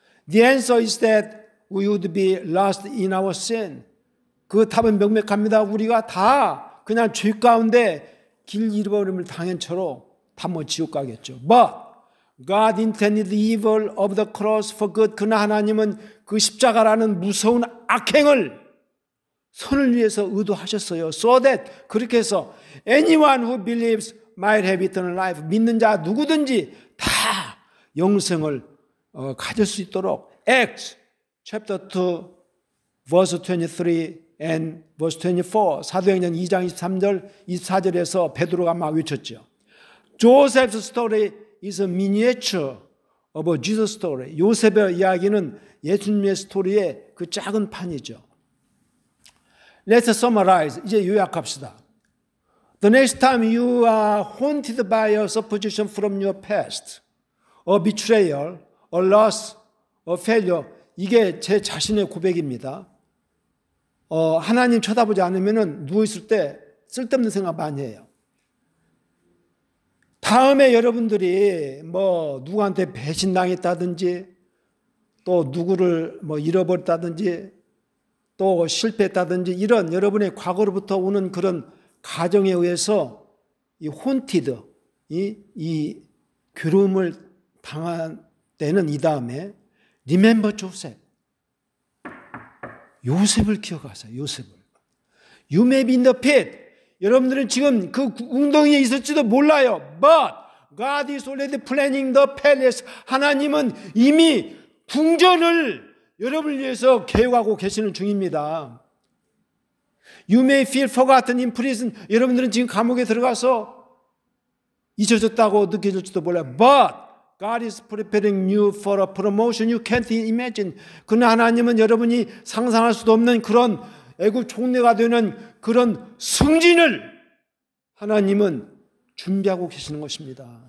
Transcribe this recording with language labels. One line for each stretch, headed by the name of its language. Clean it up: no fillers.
English: The answer is that we would be lost in our sin.
Korean: 그 답은 명백합니다. 우리가 다 그냥 죄 가운데 길 잃어버림을 당한 채로 다 지옥 가겠죠.
English: But God intended the evil of the cross for good.
Korean: 그러나 하나님은 그 십자가라는 무서운 악행을 선을 위해서 의도하셨어요.
English: So that
Korean: 그렇게 해서
English: anyone who believes might have eternal life.
Korean: 믿는 자 누구든지 다 영생을 가질 수 있도록.
English: Acts chapter 2 verse 23 and verse 24.
Korean: 사도행전 2장 23절 24절에서 베드로가 막 외쳤죠.
English: Joseph's story is a miniature of a Jesus story.
Korean: 요셉의 이야기는 예수님의 스토리의 그 작은 판이죠.
English: Let's summarize.
Korean: 이제 요약합시다.
English: The next time you are haunted by a supposition from your past, a betrayal, a loss, a failure,
Korean: 이게 제 자신의 고백입니다. 하나님 쳐다보지 않으면 누워있을 때 쓸데없는 생각 많이 해요. 다음에 여러분들이 누구한테 배신당했다든지 또 누구를 잃어버렸다든지 또 실패했다든지 이런 여러분의 과거로부터 오는 그런 가정에 의해서 이 혼티드, 이 괴로움을 당한 때는 이 다음에
English: Remember Joseph.
Korean: 요셉을 기억하세요. 요셉을.
English: You may be in the pit.
Korean: 여러분들은 지금 그 웅덩이에 있을지도 몰라요.
English: But God is already planning the palace.
Korean: 하나님은 이미 궁전을 여러분을 위해서 계획하고 계시는 중입니다.
English: You may feel forgotten in prison.
Korean: 여러분들은 지금 감옥에 들어가서 잊혀졌다고 느껴질지도 몰라요.
English: But God is preparing you for a promotion you can't imagine.
Korean: 그러나 하나님은 여러분이 상상할 수도 없는 그런 애굽 총리가 되는 그런 승진을 하나님은 준비하고 계시는 것입니다.